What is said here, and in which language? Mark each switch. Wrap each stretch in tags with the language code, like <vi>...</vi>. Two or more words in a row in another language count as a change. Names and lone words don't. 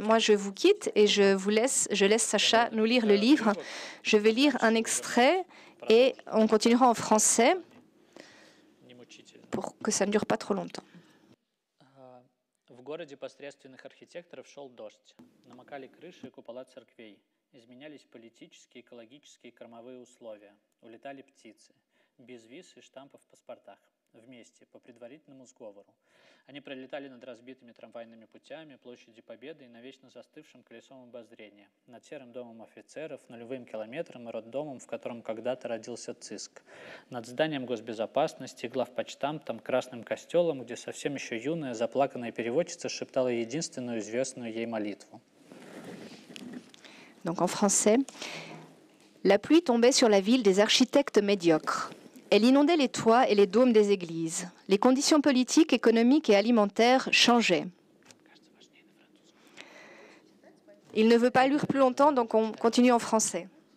<fr>Moi, je vous quitte et je laisse Sacha nous lire le livre. Je vais lire un extrait et on continuera en français pour que ça ne dure pas trop longtemps.</fr> <ru>В городе посредственных архитекторов шел дождь. Намокали крыши и купола церквей. Изменялись политические, экологические и кормовые условия. Улетали птицы. Без виз и штампов в паспортах. Вместе, по предварительному сговору. Они пролетали над разбитыми трамвайными путями, площадью Победы и на вечно застывшем колесом обозрения. Над серым домом офицеров, нулевым километром и роддомом, в котором когда-то родился ЦИСК. Над зданием госбезопасности, главпочтамтом, красным костелом, где совсем еще юная, заплаканная переводчица шептала единственную известную ей молитву.</ru> <fr>Donc en français, la pluie tombait sur la ville des architectes médiocres. Elle inondait les toits et les dômes des églises. Les conditions politiques, économiques et alimentaires changeaient. Il ne veut pas lire plus longtemps, donc on continue en français.</fr>